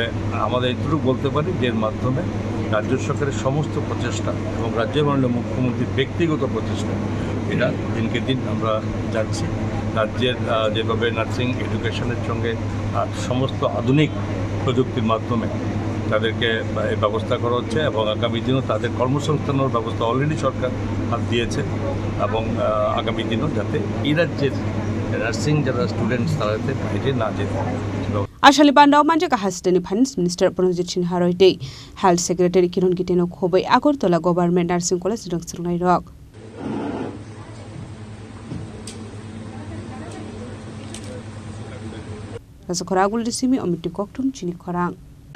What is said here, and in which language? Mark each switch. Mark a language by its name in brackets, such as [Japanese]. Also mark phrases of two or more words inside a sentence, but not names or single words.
[Bangla] আমাদের এটুকু বলতে পারি যে এর মাধ্যমে রাজ্য সরকারের সমস্ত প্রচেষ্টা এবং রাজ্যের মাননীয় মুখ্যমন্ত্রীর ব্যক্তিগত প্রচেষ্টা এটা দিনকে দিন আমরা যাচ্ছি রাজ্যের যেভাবে [English] nursing education [Bangla] সঙ্গে সমস্ত আধুনিক প্রযুক্তির মাধ্যমে তাদেরকে ব্যবস্থা করা হচ্ছে এবং আগামী দিনও তাদের কর্মসংস্থানের ব্যবস্থা অলরেডি সরকার হাত দিয়েছে এবং আগামী দিনও যাতে এই রাজ্যের নার্সিং যারা স্টুডেন্টস তারা যাতে বাইরে না যেতে [Kok Borok] Asal pandau manjaka hasteni [English] Finance Minister [Kok Borok] Pranjit Singh Haroy dei [English] Health Secretary [Kok Borok] Kiran Giteno khobai Agartala Government Nursing College rungsrungnai rok Rasakhoragul disimi omiti koktum chini khorang